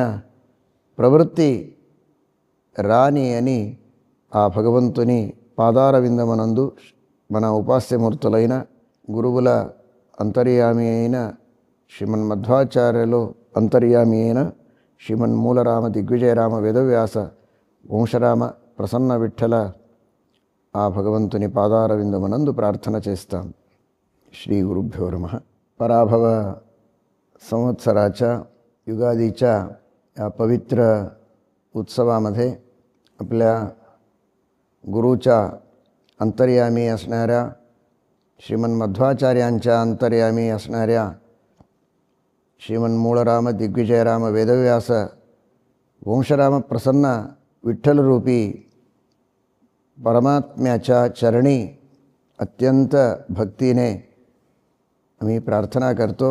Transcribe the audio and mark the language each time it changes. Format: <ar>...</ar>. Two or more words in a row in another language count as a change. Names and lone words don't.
<te>ప్రవృత్తి రాని అని ఆ భగవంతుని పాదారవిందమనందు మన ఉపాస్యమూర్తులైన గురువుల అంతర్యామి అయిన శ్రీమన్ మధ్వాచార్యులు అంతర్యామి అయిన శ్రీమన్ మూలరామ దిగ్విజయరామ వేదవ్యాస వంశరామ ప్రసన్న విఠ్ఠల ఆ భగవంతుని పాదారవిందమనందు ప్రార్థన చేస్తాం.</te> <sa>श्री गुरुभ्यो नमः.</sa> <mr>पराभव संवत्सराच्या युगादीच्या या पवित्र उत्सवामध्ये आपल्या गुरुच्या अंतर्यामी असणाऱ्या श्रीमन मध्वाचार्यांच्या अंतर्यामी असणाऱ्या श्रीमन मूळराम दिग्विजयराम वेदव्यास वंशराम प्रसन्न विठ्ठलरूपी परमात्म्याच्या चरणी अत्यंत भक्तीने आम्ही प्रार्थना करतो.</mr>